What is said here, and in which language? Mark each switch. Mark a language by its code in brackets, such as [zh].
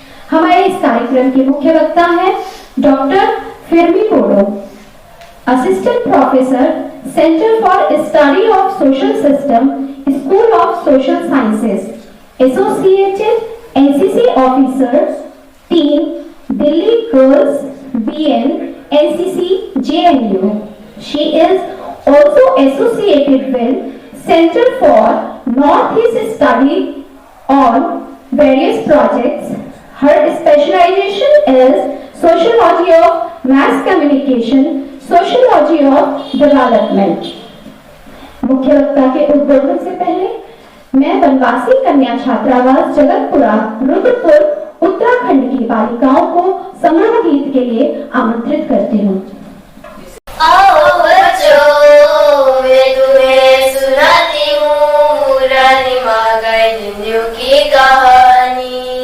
[hi] हमारे इस कार्यक्रम के मुख्य वक्ता हैं doctor फिरमी पोडो, assistant professor, centre for study of social system, school of social sciences, associated NCC officer, team, Delhi girls BN NCC JNU. [en] She is also associated with Center for Northeast Study on various projects. Her specialization is Sociology of Mass Communication, Sociology of Development. [hi] मुख्य वक्ता के उद्बोधन से पहले मैं वनवासी कन्या छात्रावास जगतपुरा रुद्रपुर उत्तराखंड की बालिकाओं को समूह गीत के लिए आमंत्रित करती हूँ। आओ बच्चों, मैं तुम्हें सुनाती हूँ रानी माँ गाइडिंलिउ की कहानी।